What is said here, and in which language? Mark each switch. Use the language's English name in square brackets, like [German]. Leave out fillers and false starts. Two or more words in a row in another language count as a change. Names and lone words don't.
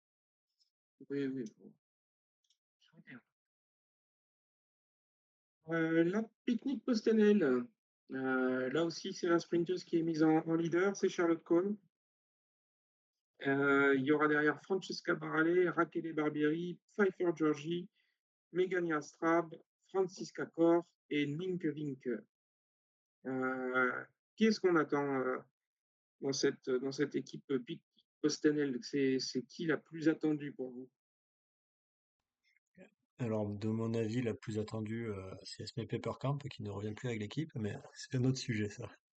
[French] Oui, oui. Bon. La Picnic Postenel. Là aussi, c'est la sprinteuse qui est mise en leader, c'est Charlotte Cole. Il y aura derrière Francesca Barale, Rachele Barbieri, Pfeiffer Georgie, Megan Jastrab, Franziska Kor et Nienke Winke. Qui est-ce qu'on attend dans cette équipe Picnic Postenel? C'est qui la plus attendue pour vous? Alors, de mon avis, la plus attendue, c'est Esme Peppercamp, qui ne revient plus avec l'équipe, mais c'est un autre sujet, ça.